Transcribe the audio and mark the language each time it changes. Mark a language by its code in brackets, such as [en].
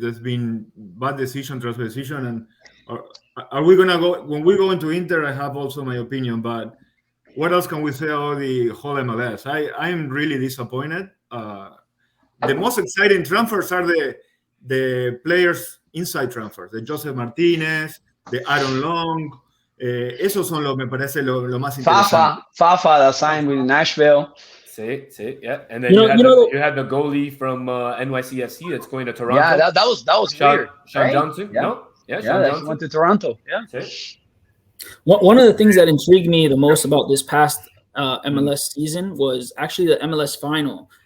[en] There's been bad decision tras decision, and are we gonna go when we go into Inter? I have also my opinion, but what else can we say about the whole MLS? I am really disappointed. The most exciting transfers are the players inside transfers, the Joseph Martinez, the Aaron Long. [es] Esos son me parece lo más interesante. [en] Fafa that signed with Nashville. See, yeah. And then you had the goalie from NYCFC that's going to Toronto. Yeah, that was weird. Sean right? Johnson? Yeah. No? Yeah, Sean Johnson went to Toronto. Yeah. One of the things that intrigued me the most about this past MLS season was actually the MLS final.